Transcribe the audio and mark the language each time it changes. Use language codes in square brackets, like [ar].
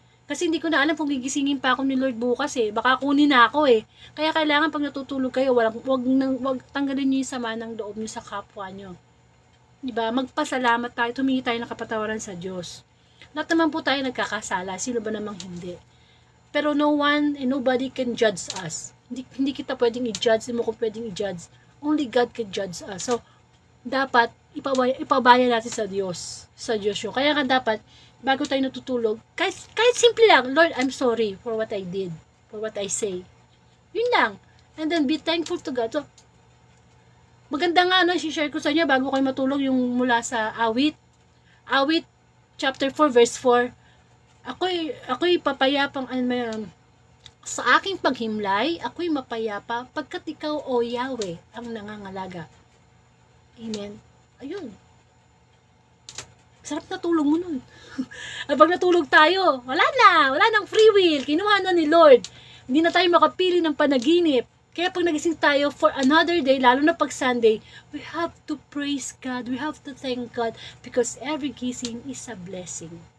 [tl] Kasi hindi ko na alam kung gigisingin pa ako ni Lord bukas Baka kunin na ako Kaya kailangan pag natutulog kayo, wag tanggalin niyo yung sama ng loob niyo sa kapwa niyo. Diba? Magpasalamat tayo, humingi tayo ng kapatawaran sa Diyos. Lahat naman po tayo nagkakasala. Sino ba namang hindi? [en] Pero no one and nobody can judge us. [tl] Hindi kita pwedeng i-judge. Hindi mo ko pwedeng i-judge. [en] Only God can judge us. [tl] So, dapat ipabaya natin sa Diyos. Sa Diyos yun. Kaya nga dapat, bago tayo natutulog, kahit simple lang, Lord, [en] I'm sorry for what I did. For what I say. [tl] Yun lang. [en] And then be thankful to God. [tl] So, maganda nga share ko sa inyo bago kayo matulog yung mula sa Awit. Awit chapter 4 verse 4. Ako'y papayapang sa aking paghimlay, ako'y mapayapa pagkat ikaw, O Yahweh, ang nangangalaga. Amen. Ayun. Sarap na tulog mo nun. At pag natulog tayo, wala nang free will. Kinuha na ni Lord. Hindi na tayo makapili ng panaginip. Kaya pag nagising tayo [en] for another day, [tl] lalo na pag [en] Sunday, we have to praise God. We have to thank God because every gising is a blessing.